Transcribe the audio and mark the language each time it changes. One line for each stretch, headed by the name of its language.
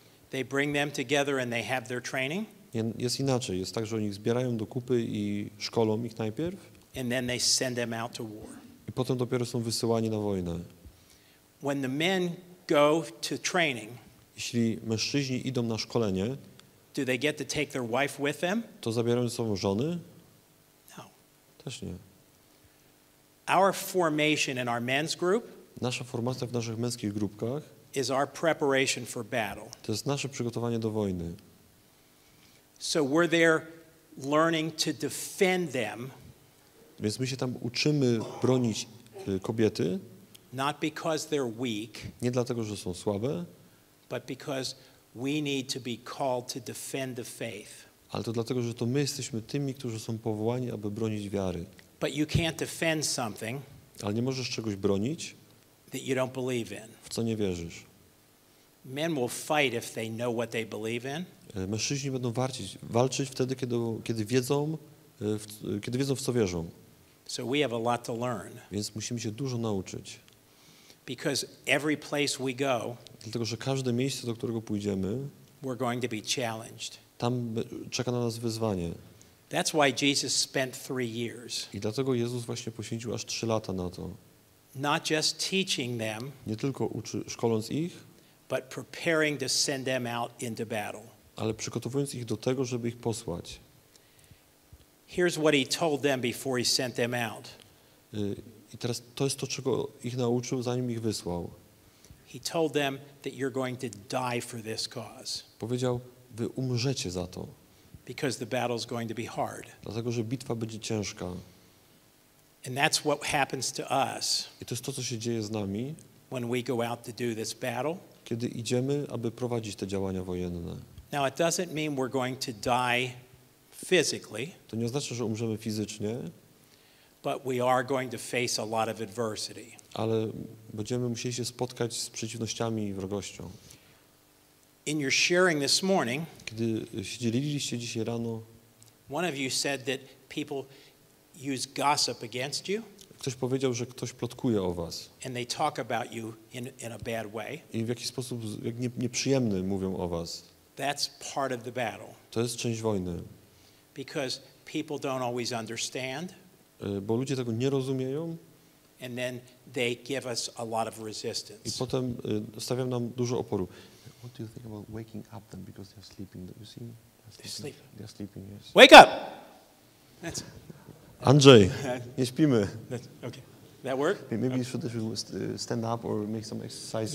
English: They bring them together and they have their training,
Polish: jest inaczej. Jest tak, że oni ich zbierają do kupy i szkolą ich najpierw
English: and then they send them out to war.
Polish: i potem dopiero są wysyłani na wojnę.
English: When the men go to training,
Polish: Jeśli mężczyźni idą na szkolenie,
English: do they get to take their wife with them?
Polish: to zabierają ze sobą żony? Też nie.
English: Our formation in our men's group
Polish: Nasza formacja w naszych męskich grupkach
English: is our preparation for battle.
Polish: to jest nasze przygotowanie do wojny.
English: So we're there learning to defend them,
Polish: Więc my się tam uczymy bronić kobiety,
English: not because they're weak,
Polish: nie dlatego, że są słabe,
English: but because we need to be called to defend the faith.
Polish: ale to dlatego, że to my jesteśmy tymi, którzy są powołani, aby bronić wiary.
English: But you can't defend something
Polish: Ale nie możesz czegoś bronić,
English: that you don't believe in.
Polish: w co nie wierzysz.
English: Men will fight if they know what they believe in,
Polish: Mężczyźni będą walczyć wtedy, kiedy wiedzą, w co wierzą.
English: so we have a lot to learn.
Polish: Więc musimy się dużo nauczyć.
English: Because every place we go,
Polish: Dlatego, że każde miejsce, do którego pójdziemy,
English: we're going to be challenged.
Polish: tam czeka na nas wyzwanie.
English: That's why Jesus spent 3 years,
Polish: I dlatego Jezus właśnie poświęcił aż 3 lata na to.
English: not just teaching them,
Polish: Nie tylko szkoląc ich,
English: but preparing to send them out into battle.
Polish: ale przygotowując ich do tego, żeby ich posłać.
English: Here's what he told them before he sent them out.
Polish: I teraz to jest to, czego ich nauczył, zanim ich wysłał.
English: He told them that you're going to die for this cause
Polish: Powiedział, wy umrzecie za to,
English: because the battle is going to be hard.
Polish: dlatego, że bitwa będzie ciężka.
English: And that's what happens to us
Polish: I to jest to, co się dzieje z nami,
English: when we go out to do this battle.
Polish: kiedy idziemy, aby prowadzić te działania wojenne.
English: Now, it doesn't mean we're going to die physically,
Polish: To nie oznacza, że umrzemy fizycznie,
English: but we are going to face a lot of adversity.
Polish: ale będziemy musieli się spotkać z przeciwnościami i wrogością.
English: In your sharing this morning,
Polish: Kiedy się dzieliliście dzisiaj rano,
English: one of you said that people use gossip against you
Polish: ktoś powiedział, że ktoś plotkuje o was
English: and they talk about you in a bad way.
Polish: i w jakiś sposób nieprzyjemny mówią o was.
English: That's part of the battle
Polish: To jest część wojny,
English: because people don't always understand,
Polish: bo ludzie tego nie rozumieją
English: and then they give us a lot of
Polish: i
English: resistance.
Polish: potem stawiają nam dużo oporu.
English: What do you think about waking up them because they're sleeping? You see? They're sleeping. They're sleeping, yes. Wake up! That's
Polish: Andrzej, nie śpimy.
English: okay. That work? Maybe you should stand up or make some exercises.